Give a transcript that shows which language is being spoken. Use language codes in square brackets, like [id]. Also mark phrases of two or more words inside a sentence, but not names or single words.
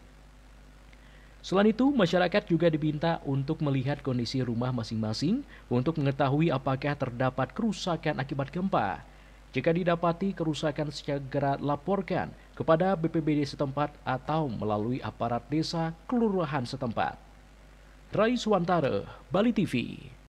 [id] Selain itu, masyarakat juga diminta untuk melihat kondisi rumah masing-masing untuk mengetahui apakah terdapat kerusakan akibat gempa. Jika didapati kerusakan, segera laporkan kepada BPBD setempat atau melalui aparat desa kelurahan setempat. Rai Suwantara, Bali TV.